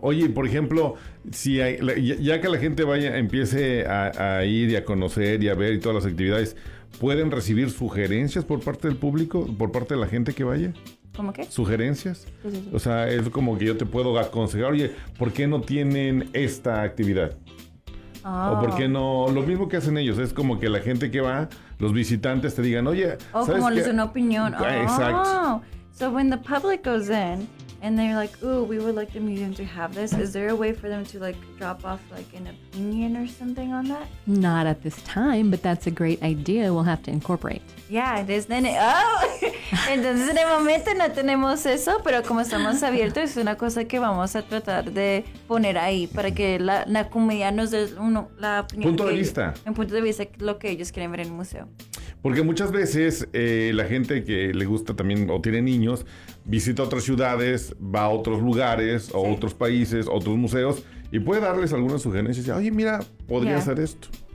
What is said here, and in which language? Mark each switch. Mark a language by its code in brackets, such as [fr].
[es] Oye, por ejemplo, ya que la gente empiece a ir y a conocer y a ver y todas las actividades, ¿pueden recibir sugerencias por parte del público, por parte de la gente que vaya? ¿Cómo qué? ¿Sugerencias? Pues o sea, es como que yo te puedo aconsejar, oye, ¿por qué no tienen esta actividad? O porque no, lo mismo que hacen ellos, es como que la gente que va, los visitantes te digan, oye, ¿sabes como les una opinión. Exacto. [en] So when the public goes in and they're like, ooh, we would like the museum to have this, is there a way for them to like drop off like an opinion or something on that? Not at this time, but that's a great idea we'll have to incorporate. Yeah, [es] entonces en el momento no tenemos eso, pero como estamos abiertos, es una cosa que vamos a tratar de poner ahí para que la comunidad nos dé la opinión. Punto de vista. En punto de vista, lo que ellos quieren ver en el museo. Porque muchas veces la gente que le gusta también o tiene niños visita otras ciudades, va a otros lugares o otros países, otros museos y puede darles algunas sugerencias y decir, oye, mira, podría hacer esto.